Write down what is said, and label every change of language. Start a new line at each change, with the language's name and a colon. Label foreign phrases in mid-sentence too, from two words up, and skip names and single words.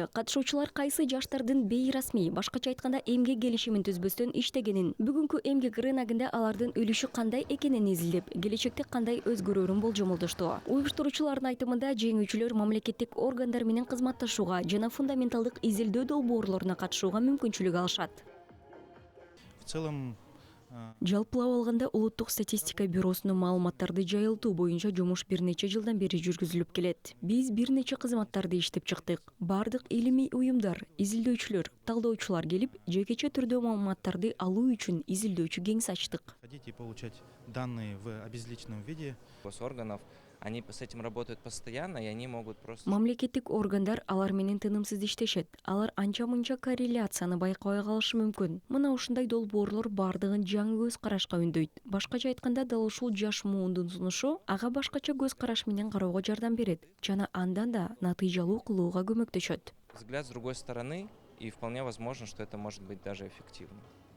Kyrgyz: Катышуучулар кайсы жаштардын бейрасмий, башкача айтканда эмгек келишимин түзбөстөн иштегенин, бүгүнкү эмгек рыногунда алардын үлүшү кандай экенин изилдеп, келечекте кандай өзгөрөрүн болжомолдошту. Уюштуруучулардын айтымында жеңүүчүлөр мамлекеттик органдар менен кызматташууга жана фундаменталдык изилдөө долбоорлоруна катышууга мүмкүнчүлүк алышат.
Russian: В целом,
Kyrgyz: Жалпылап алганда Улуттук статистика бюросунун маалыматтарды жайылтуу боюнча жумуш бир нече жылдан бери жүргүзүлүп келет. Биз бир нече кызматтарды иштеп чыктык. Бардык илимий уюмдар, изилдөөчүлөр, талдоочулар келип, жекече түрдө маалыматтарды алуу үчүн изилдөөчү кеңсе ачтык.
Russian: хотите получать данные в обезличенном виде, Госорганов, они с этим работают постоянно, и они могут просто...
Kyrgyz: Мамлекеттик органдар алар менен тынымсыз иштешет. Алар анча-мынча корреляцияны байкабай калышы мүмкүн. Мына ушундай долбоорлор бардыгын жаңы көз карашка үндөйт. Башкача айтканда, дал ушул жаш муундун сунушу ага башкача көз караш менен кароого жардам берет жана андан да натыйжалуу кылууга көмөктөшөт.
Russian: Взгляд с другой стороны, и вполне возможно, что это может быть даже эффективно.